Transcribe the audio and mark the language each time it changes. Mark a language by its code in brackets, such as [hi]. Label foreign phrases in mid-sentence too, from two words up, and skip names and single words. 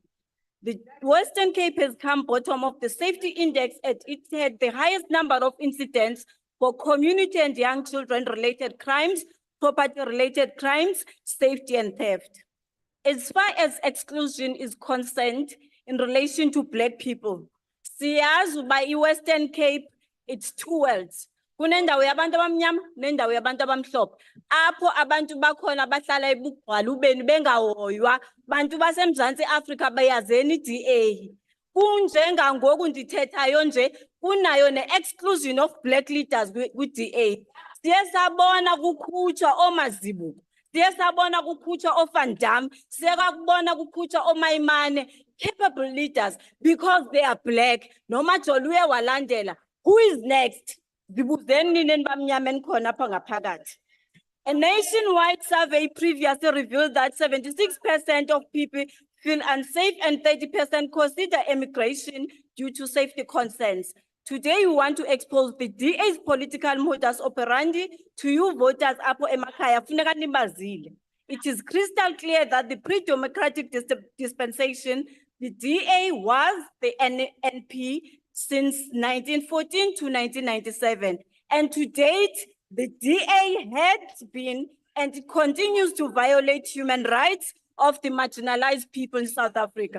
[en] The Western Cape has come bottom of the safety index as it had the highest number of incidents for community and young children related crimes, property related crimes, safety and theft. As far as exclusion is concerned in relation to Black people, siyazi by Western Cape, it's two worlds. [xh] Kunendawo yabantu abamnyama nendawo yabantu abamhlophe. Apho abantu bakhona bahlala ebugqwalubeni bengahoywa, bantu baseMzantsi Afrika bayazeni iDA. Kunjengangoku ndithethayo nje, kunayo ne- [en] exclusion of black leaders [xh] kwi-DA. Siye sabona kukhutshwa ooMazibuko, siye sabona kukhutshwa ooVan Damme, siye kakubona kukhutshwa ooMayimane, [en] capable leaders because they are black. [xh] Noma Jolu uye walandela. [en] Who is next? [xh] Zibuzeni nini enibamnyama enikhona apha ngaphakathi. [en] A nationwide survey previously revealed that 76% of people feel unsafe and 30% consider immigration due to safety concerns. Today, we want to expose the DA's political modus operandi to you voters [xh] apho emakhaya funeka nibazile. [en] It is crystal clear that the pre-democratic dispensation, the DA was the NP since 1914 to 1997. And to date, the DA has been and continues to violate human rights of the marginalized people in South Africa.